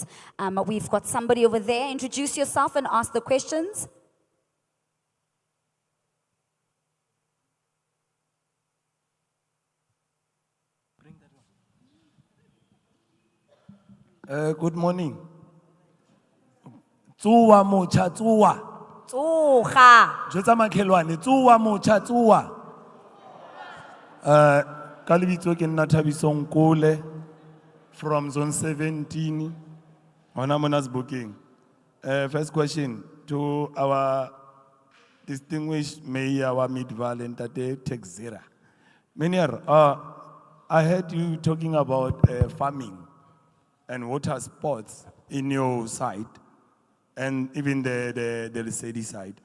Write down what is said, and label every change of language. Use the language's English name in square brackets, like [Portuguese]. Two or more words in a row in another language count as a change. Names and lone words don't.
[English] We've got somebody over there. Introduce yourself and ask the questions. Good morning. [Southern Sotho] Tsuwa mocha tsuwa. Tsuha. Jotsa makhelwane tsuwa mocha tsuwa. Ka lebitso ke nna Thabisong Kole [English] from zone 17. [Southern Sotho] Hona mona Sebokeng. [English] First question to our distinguished mayor wa Midvaal Ntate Texera. Mayor, I heard you talking about farming and water sports in your side, and even the Lesedi side.